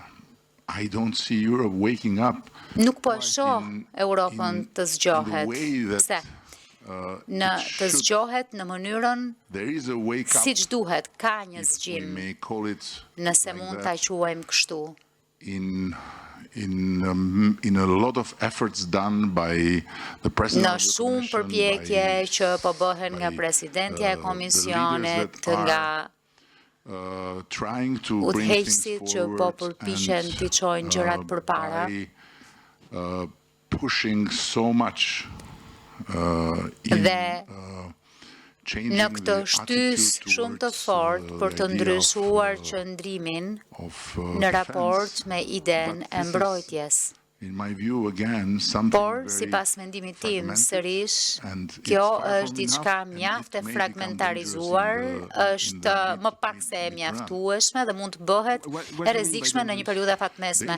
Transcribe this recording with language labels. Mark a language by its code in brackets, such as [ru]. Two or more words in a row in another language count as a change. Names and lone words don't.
[sq] Nuk po e shoh Europën të zgjohet. Pse? Të zgjohet në mënyrën siç duhet, ka një zgjim, nëse mund ta quajmë kështu. [en] In a lot of efforts done by the president [sq] në shumë përpjekje që po bëhen nga presidentja e komisionit, nga udhëheqësit që po përpiqen t'i çojnë gjërat përpara, [en] pushing so much [sq] dhe në këtë shtys shumë të fortë për të ndryshuar qëndrimin në raport me idenë e mbrojtjes. Por, sipas mendimit tim, sërish, kjo është diçka mjaft e fragmentarizuar, është më pak se e mjaftueshme dhe mund të bëhet e rrezikshme në një periudhë afatmesme.